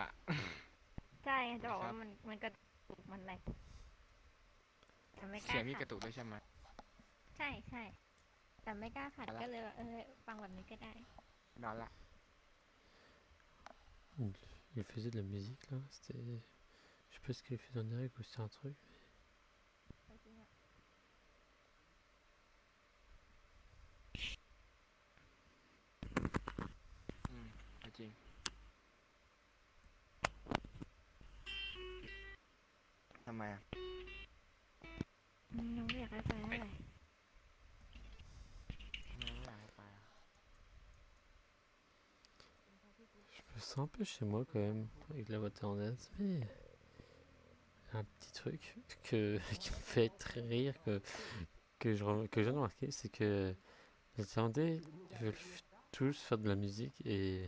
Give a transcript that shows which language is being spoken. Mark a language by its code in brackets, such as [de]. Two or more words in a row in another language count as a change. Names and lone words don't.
[th] ใช่จะบอกว่ามันกระตุกมันแหลกแต่ไม่กล้า เสียงมีก ขัด ระตุกด้วยใช่ไหม ใช่แต่ไม่กล้าขัดก็เลยฟังแบบนี้ก็ได้ นอนละ [fr] Il faisait de la musique là, c'était. Je sais pas ce qu'il faisait en direct ou c'était un truc. [th] จริงทำไมอ่ะ น้องอยากให้ไปเท่าไหร่ ไม่อยากให้ไปอ่ะ [fr] Je me sens un peu chez moi quand même, avec la voix thaïlandaise, mais. Un petit truc qui me fait très rire, que je viens de remarquer, c'est que les Thaïlandais ils veulent tous faire de la musique et.